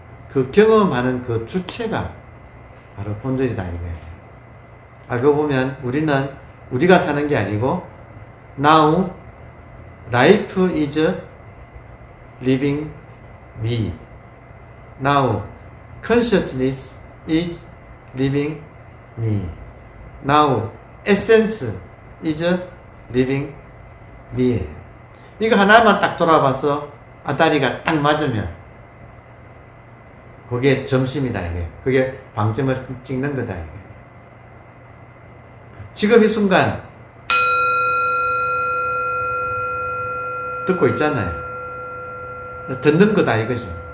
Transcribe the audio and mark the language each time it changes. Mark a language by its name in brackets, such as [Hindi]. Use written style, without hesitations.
[Korean] 그 경험하는 그 주체가 바로 본질이다 이거예요. 알고 보면 우리가 사는 게 아니고 [English] Now life is living me. Now consciousness is living me. Now essence is living me. [Korean] 이거 하나만 딱 돌아봐서 아다리가 딱 맞으면 그게 점심이다 이게. 그게 방점을 찍는 거다 이게. 지금 이 순간 듣고 있잖아요. 듣는 거다 이거죠.